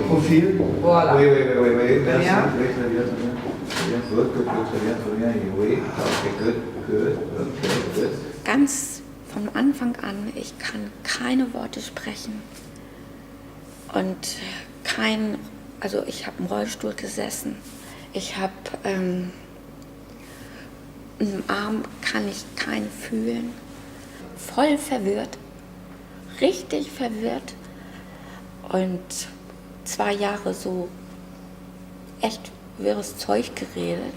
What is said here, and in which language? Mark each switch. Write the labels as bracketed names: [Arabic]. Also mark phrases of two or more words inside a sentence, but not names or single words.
[French] profil. Voilà. Oui, merci. Bien. Oui, très bien. Très bien. Oui, [English] okay, good. [German] Ganz von Anfang an, ich kann keine Worte sprechen und also ich habe im Rollstuhl gesessen, ich habe im Arm kann ich keinen fühlen, voll verwirrt, richtig verwirrt und 2 Jahre so echt wirres Zeug geredet.